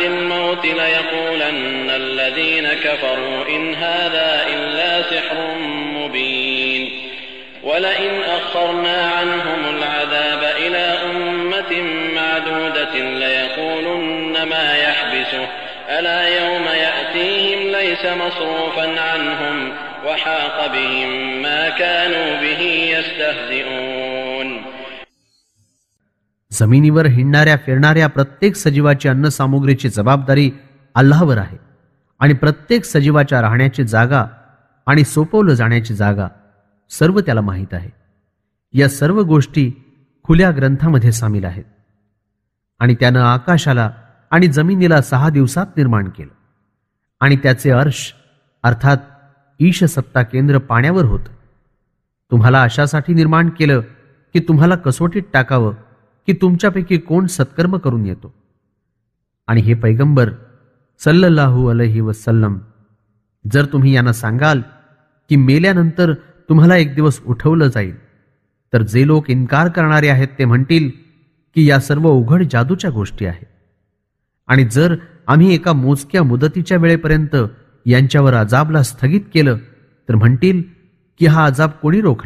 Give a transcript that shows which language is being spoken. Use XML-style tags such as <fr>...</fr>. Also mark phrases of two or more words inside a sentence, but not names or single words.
<ar>الموت ليقولن الذين كفروا إن هذا إلا سحر مبين ولئن أخرنا عنهم العذاب إلى أمة معدودة ليقولن ما يحبسه ألا يوم يأتيهم ليس مصروفا عنهم وحاق بهم ما كانوا به يستهزئون.</ar> <mr>जमिनीवर हिंडणाऱ्या फिरणाऱ्या प्रत्येक सजीवाची अन्नसामुग्रीची जबाबदारी अल्लाहवर आहे आणि प्रत्येक सजीवाच्या राहण्याची जागा आणि सोपवलं जाण्याची जागा सर्व त्याला माहीत आहे. या सर्व गोष्टी खुल्या ग्रंथामध्ये सामील आहेत. आणि त्यानं आकाशाला आणि जमिनीला 6 दिवसात निर्माण केलं आणि त्याचे अर्श अर्थात ईश सत्ता केंद्र पाण्यावर होतं. तुम्हाला अशासाठी निर्माण केलं की तुम्हाला कसोटीत टाकावं की तुमच्यापैकी कोण सत्कर्म करून येतो. आणि हे पैगंबर</mr> <ar>صلى الله عليه وسلم,</ar> <mr>जर तुम्ही यांना सांगाल की मेल्यानंतर तुम्हाला एक दिवस उठवलं जाईल, तर जे लोक इन्कार करणारे आहेत ते म्हणतील की या सर्व उघड जादूच्या गोष्टी आहेत. आणि जर आम्ही एका मोजक्या मुदतीच्या वेळेपर्यंत यांच्यावर अजाबला स्थगित केलं तर म्हणतील की हा अजाब कोणी रोखला.</mr>